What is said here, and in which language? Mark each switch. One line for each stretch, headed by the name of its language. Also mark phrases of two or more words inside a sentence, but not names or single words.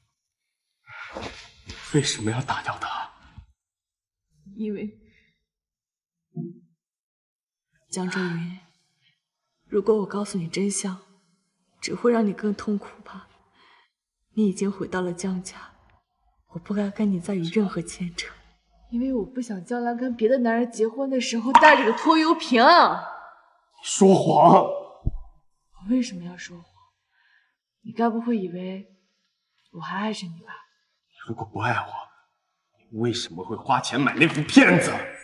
Chinese: 为什么要打掉他？因为江周云，如果我告訴你真相，只会让你更痛苦吧。你已經回到了江家，我不該跟你再有任何牽扯，因為我不想將來跟別的男人結婚的時候帶着個拖油瓶。你說謊！我為什麼要說謊？你該不會以為我還愛着你吧？你如果不愛我，你為什麼會花錢買那副片子？